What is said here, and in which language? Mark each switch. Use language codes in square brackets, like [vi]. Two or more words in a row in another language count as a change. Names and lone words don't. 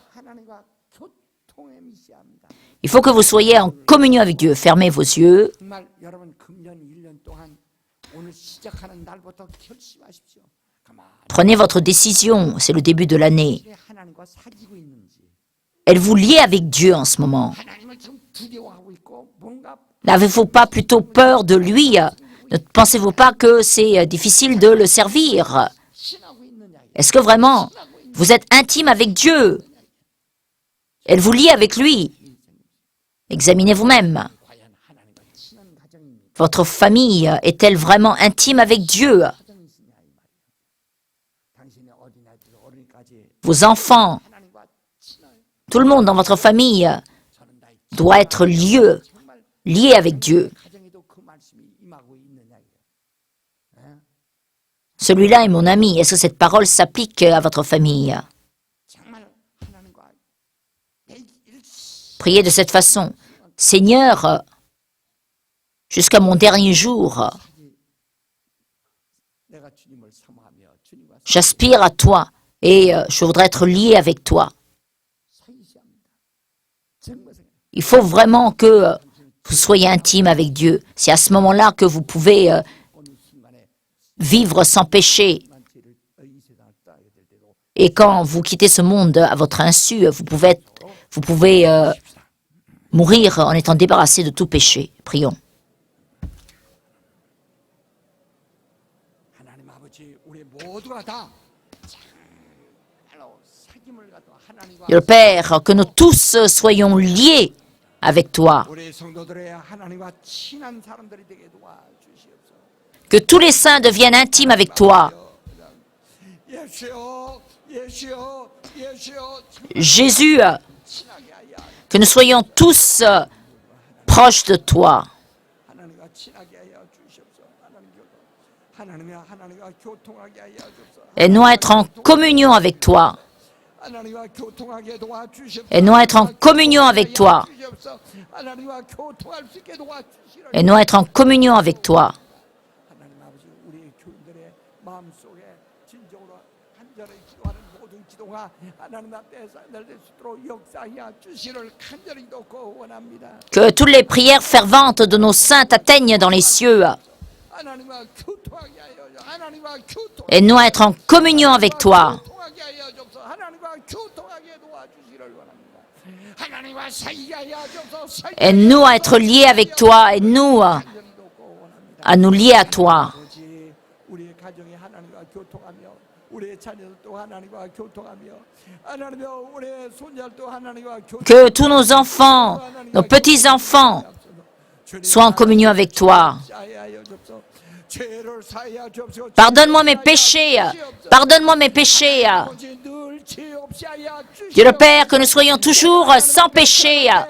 [fr] Il faut que vous soyez en communion avec Dieu. Fermez vos yeux. Prenez votre décision. C'est le début de l'année. Êtes-vous lié avec Dieu en ce moment? [ko] 두려워하고 있고 뭔가 [fr] N'avez-vous pas plutôt peur de lui? Ne pensez-vous pas que c'est difficile de le servir? [ko] 신하고 있느냐? [fr] Est-ce que vraiment vous êtes intime avec Dieu? Êtes-vous lié avec lui? Examinez vous-même. [ko] 과연 하나님과 친한 가정입니까? [fr] Votre famille est-elle vraiment intime avec Dieu? [ko] 가정이시냐 이 말이야. 당신의 어린아이들 어린이까지 [fr] Vos enfants, [ko] 하나님과 친한 [fr] tout le monde dans votre famille [ko] 저는 나의 [fr] doit être lié avec Dieu. [ko] 가정에도 그 말씀이 임하고 있느냐 이게. [fr] Celui-là est mon ami. Est-ce que cette parole s'applique à votre famille? [ko] 정말 하나님과 내 일시 [fr] Priez de cette façon. Seigneur, jusqu'à mon dernier jour, [ko] 내가 주님을 사모하며 주님과 [fr] j'aspire à toi et je voudrais être lié avec toi. [ko] 사이시합니다. 정말 생각. [fr] Il faut vraiment que vous soyez intime avec Dieu. C'est à ce moment-là que vous pouvez [ko] 어느 순간에 [fr] vivre sans péché. [ko] 만 죄를 이 세상을 떠나게 될 때도 [fr] Et quand vous quittez ce monde à votre insu, vous pouvez mourir en étant débarrassé de tout péché. Prions. [ko] 하나님 아버지 우리 모두가 다 정말로 사귐을 갖고 하나님과 [fr] Dieu le Père, que nous tous soyons liés avec toi. [ko] 우리 성도들의 하나님과 친한 사람들이 되게 도와주시옵소서. [fr] Que tous les saints deviennent intimes avec toi. [ko] 예수여 예수여 예수여 [fr] Jésus, [ko] 친하게 하여 [fr] que nous soyons tous proches de toi. [ko] 하나님과 친하게 하여 주시옵소서. 하나님과 교통하게 하여 주옵소서. [fr] Aide-nous à être en communion avec toi. [ko] 하나님과 교통하게 도와주시옵소서. [fr] Aide-nous à être en communion avec toi. [ko] 하나님과 교통할 수 있게 도와주시옵소서. [fr] Aide-nous à être en communion avec toi. [ko] 하나님 아버지 우리 교인들의 마음속에 진정으로 간절히 기도하는 모든 기도가 하나님 앞에 될 수 있도록 역사하여 주시를 간절히 돕고 원합니다. [fr] Que toutes les prières ferventes de nos saints atteignent dans les cieux. [ko] 하나님과 교통하게 하여 하나님과 교통 [fr] Aide-nous à être en communion avec toi. [ko] 교통하게 하여 주옵소서. 하나님과 교통하게 도와주시를 원합니다. 하나님과 사이게 하여 주옵소서. [fr] Aide-nous à être liés avec toi. Aide-nous [ko] 간절히 돕고 원합니다. [fr] à nous lier à toi. [ko] 아버지 우리의 가정이 하나님과 교통하며 우리의 자녀들도 하나님과 교통하며 하나님여 우리의 손자들도 하나님과 교통 [fr] Que tous nos enfants, nos petits-enfants soient en communion avec toi. Pardonne-moi mes péchés. Pardonne-moi mes péchés. Dieu le Père, que nous soyons toujours sans péché.